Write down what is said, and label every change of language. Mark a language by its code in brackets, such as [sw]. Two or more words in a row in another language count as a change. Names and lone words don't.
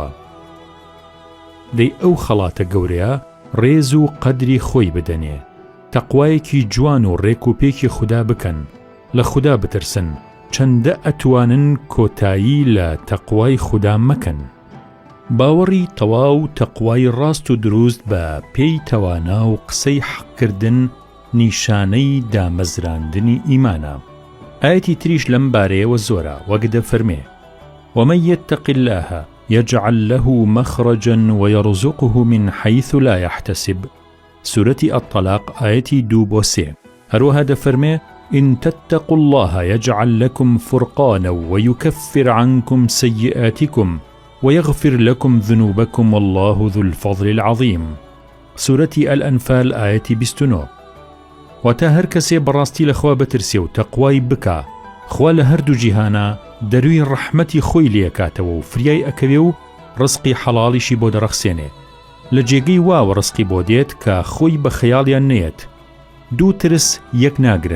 [ckb] دەی ئەو خەڵاتە گەورەیە ڕێز و قەدری خۆی بدەنێ تەقوایەکی جوان و ڕێکوپێکی خوددا بکەن لە خوددا بترسن چەندە ئەتوانن کۆتایی لە تەقوای خوددا مەکەن. باوەڕی تەواو تەقوای ڕاست و دروست بە پێی تەوانا و قسەی حەقکردن نیشانەی دامەزراندنی ئیمانە. ئاەتی تریش لەم بارەیەوە زۆرە وەک دەفەرمێ [ar] ومن يتق الله يجعل له مخرجا ويرزقه من حيث لا يحتسب. سورة الطلاق آيتي 2-3. [ckb] هروها دفرمي [ar] إن تتقوا الله يجعل لكم فرقانا ويكفر عنكم سيئاتكم ويغفر لكم ذنوبكم والله ذو الفضل العظيم. سورة الأنفال آيتي 29. [ckb] وتا هر کەسێ بەڕاستی لەخوا بەترسێ و تەقوای بکا، خوا لە هەردوو جیهانە دەروی ڕەحمەتی خۆی لێکاتەوە و فریای ئەکەوێ و ڕزقی حەڵاڵیشی بۆ دەڕەخسێنێ. لە جێگەی واوە ڕزقی بۆ دێت کە خۆی بە خەیاڵیان نێت. دوو ترس یەک ناگرن.